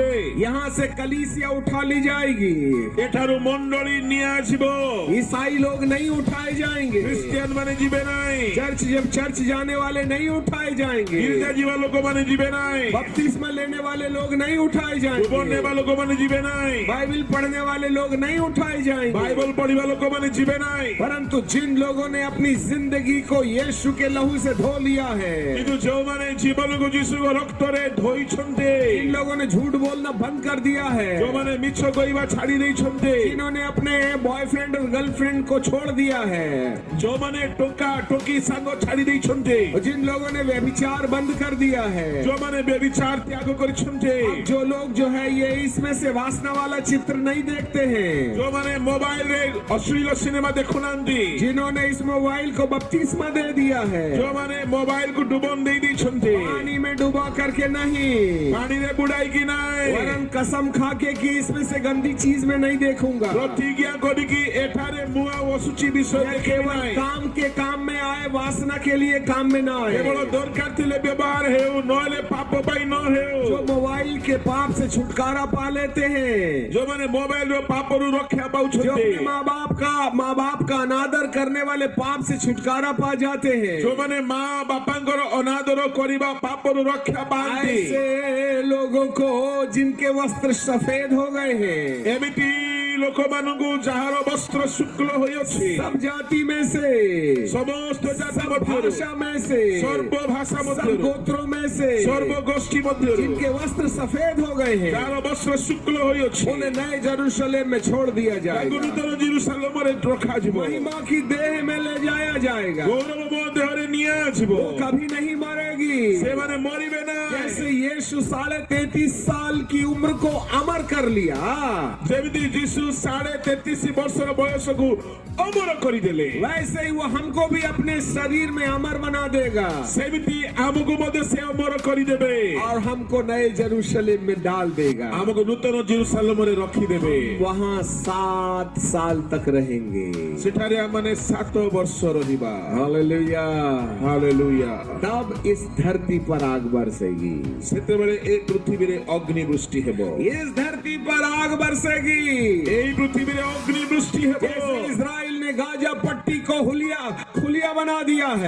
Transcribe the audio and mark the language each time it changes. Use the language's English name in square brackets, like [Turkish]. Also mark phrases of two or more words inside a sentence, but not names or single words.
[Hindi] यहाँ से कलीसिया उठा ली जाएगी। [Odia] ଏଠାରୁ ମଣ୍ଡଳୀ ନିଆଯିବ। [Hindi] ईसाई लोग नहीं उठाए जाएंगे। [Odia] ଖ୍ରୀଷ୍ଟିଆନ ମାନେ ଯିବେ ନାହିଁ। [Hindi] चर्च जाने वाले नहीं उठाए जाएंगे। [Odia] ଗିର୍ଜା ଯିବା ଲୋକମାନେ ଯିବେ ନାହିଁ। [Hindi] बपतिस्मा लेने वाले लोग नहीं उठाए [Odia] ଭୋଗ [Hindi] जाएंगे। [Odia] ନେବା ଲୋକମାନେ ଯିବେ ନାହିଁ। [Hindi] बाइबल पढ़ने वाले लोग नहीं उठाए जाएंगे। [Odia] ବାଇବଲ ପଢିବା ଲୋକମାନେ ଯିବେ ନାହିଁ। [Hindi] परंतु जिन लोगों ने अपनी जिंदगी को यीशु के लहू से धो लिया है, [Odia] କିନ୍ତୁ ଯୋଉମାନେ ଜୀବନକୁ ଯୀଶୁଙ୍କ ରକ୍ତରେ ଧୋଇଛନ୍ତି। [Hindi] इन लोगों ने झूठ बोलना बंद कर दिया है, [Odia] ଯୋଉମାନେ ମିଛ କହିବା ଛାଡି ଦେଇଛନ୍ତି। [Hindi] जिन्होंने अपने बॉयफ्रेंड और गर्लफ्रेंड को छोड़ दिया है, [Odia] ଯୋଉମାନେ ଟୋକା ଟୋକି ସାଙ୍ଗ ଛାଡି ଦେଇଛନ୍ତି। [Hindi] और जिन लोगों ने व्यभिचार बंद कर दिया है। [Odia] ଯୋଉମାନେ ବ୍ୟଭିଚାର ତ୍ୟାଗ କରିଛନ୍ତି। [Hindi] अब जो लोग जो है ये इसमें से वासना वाला चित्र नहीं देखते हैं, [Odia] ଯୋଉମାନେ ମୋବାଇଲରେ ଅଶ୍ଳୀଳ ସିନେମା ଦେଖୁନାହାନ୍ତି। [Hindi] जिन्होंने इस मोबाइल को बपतिस्मा दे दिया है, [Odia] ଯୋଉମାନେ ମୋବାଇଲକୁ ଡୁବନ ଦେଇ ଦେଇଛନ୍ତି। [Hindi] पानी में डुबा करके नहीं, [Odia] ପାଣିରେ ବୁଡାଇକି ନାହିଁ। [Hindi] वरन कसम खा के कि इसमें से गंदी चीज में नहीं देखूंगा। [Odia] ପ୍ରତିଜ୍ଞା କରିକି ଏଠାରେ ମୁଁ ଆଉ ଅଶୁଚି ବିଷୟ [Hindi] यह [Odia] ଦେଖିବି [Hindi] केवल [Odia] ନାହିଁ। [Hindi] काम के काम में आए, वासना के लिए काम में ना आए। [Odia] କେବଳ ଦରକାର ଥିଲେ ବ୍ୟବହାର ହେଉ ନହେଲେ ପାପ ପାଇଁ ନ ହେଉ। [Hindi] जो मोबाइल के पाप से छुटकारा पा लेते हैं, [Odia] ଯୋଉମାନେ ମୋବାଇଲର ପାପରୁ ରକ୍ଷା [Hindi] जो [Odia] ପାଉଛନ୍ତି। [Hindi] अपने माँ बाप का अनादर करने वाले पाप से छुटकारा पा जाते हैं, [Odia] ଯୋଉମାନେ ମା ବାପାଙ୍କର ଅନାଦର କରିବା ପାପରୁ ରକ୍ଷା ପାଆନ୍ତି। [Hindi] ऐसे लोगों को जिनके वस्त्र सफेद हो गए हैं, [Odia] ଏମିତି ଲୋକମାନଙ୍କୁ ଯାହାର ବସ୍ତ୍ର ଶୁକ୍ଳ ହୋଇଅଛି। [Hindi] सब जाति में से, [Odia] ସମସ୍ତ ଜାତି [Hindi] सब [Odia] ମଧ୍ୟରୁ [Hindi] भाषा में से, [Odia] ସର୍ବ ଭାଷା [Hindi] सब [Odia] ମଧ୍ୟରୁ [Hindi] गोत्रों में से, [Odia] ସର୍ବ ଗୋଷ୍ଠୀ ମଧ୍ୟରୁ [Hindi] जिनके वस्त्र सफेद हो गए हैं, [Odia] ଯାହାର ବସ୍ତ୍ର ଶୁକ୍ଳ ହୋଇଅଛି। [Hindi] उन्हें नए जेरूशलेम में छोड़ दिया [Odia] ତାଙ୍କୁ [Hindi] जाएगा। [Odia] ନୂତନ ଜେରୁସାଲେମରେ ରଖାଯିବ। [Hindi] महिमा की देह में ले जाया जाएगा। [Odia] ଗୌରବମୟ ଦେହରେ ନିଆଯିବ। [Hindi] वो कभी नहीं मरेगी। [Odia] ସେମାନେ ମରିବେ ନାହିଁ। [Hindi] जैसे यीशु 33.5 साल की उम्र को अमर कर लिया, [Odia] ଯେମିତି ଯୀଶୁ 33.5 ବର୍ଷର ବୟସକୁ ଅମର କରିଦେଲେ। [Hindi] वैसे ही वो हमको भी अपने शरीर में अमर बना देगा [Odia] ସେମିତି ଆମକୁ ମଧ୍ୟ ସେ ଅମର କରିଦେବେ। [Hindi] और हमको नए जेरूशलेम में डाल देगा। [Odia] ଆମକୁ ନୂତନ ଜେରୁସାଲେମରେ ରଖିଦେବେ। [Hindi] वहाँ 7 साल तक रहेंगे। [Odia] ସେଠାରେ ଆମମାନେ 7 ବର୍ଷ ରହିବା। [Hindi] हालेलुया। [Odia] ହାଲେଲୁୟା। [Hindi] तब इस धरती पर आग बरसेगी। [Odia] ସେତେବେଳେ ଏ ପୃଥିବୀରେ ଅଗ୍ନିବୃଷ୍ଟି ହେବ। [Hindi] इस धरती पर आग बरसेगी। [Odia] ଏହି ପୃଥିବୀରେ ଅଗ୍ନିବୃଷ୍ଟି ହେବ। [Hindi] जैसे इस्राएल ने गाजा पट्टी को खुलिया बना दिया है,